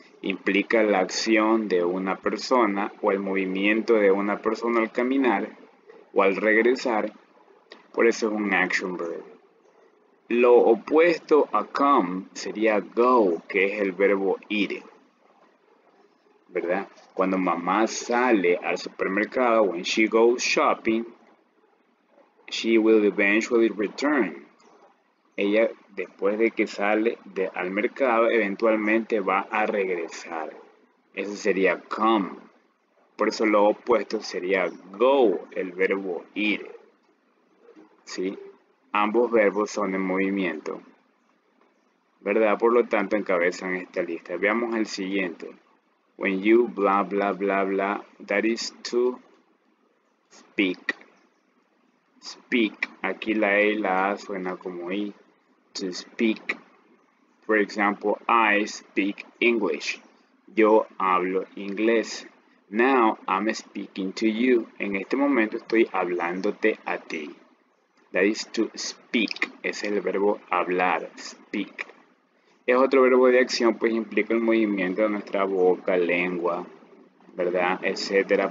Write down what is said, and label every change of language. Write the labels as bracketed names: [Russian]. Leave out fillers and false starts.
[Spanish] Implica la acción de una persona o el movimiento de una persona al caminar o al regresar. Por eso es un action verb. Lo opuesto a come sería go, que es el verbo ir, ¿verdad? Cuando mamá sale al supermercado, [English] when she goes shopping, she will eventually return. [Spanish] Ella, después de que sale al mercado, eventualmente va a regresar. Eso sería come. Por eso lo opuesto sería go, el verbo ir. ¿Sí? Ambos verbos son en movimiento, ¿verdad? Por lo tanto, encabezan esta lista. Veamos el siguiente. [English] When you blah, blah, blah, blah, that is to speak. Speak. [Spanish] Aquí la E y la A suena como I. [English] To speak. For example, I speak English. [Spanish] Yo hablo inglés. [English] Now, I'm speaking to you. [Spanish] En este momento estoy hablándote a ti. [English] That is to speak. [Spanish] Es el verbo hablar. Speak. Es otro verbo de acción, pues implica el movimiento de nuestra boca, lengua, ¿verdad? Etcétera.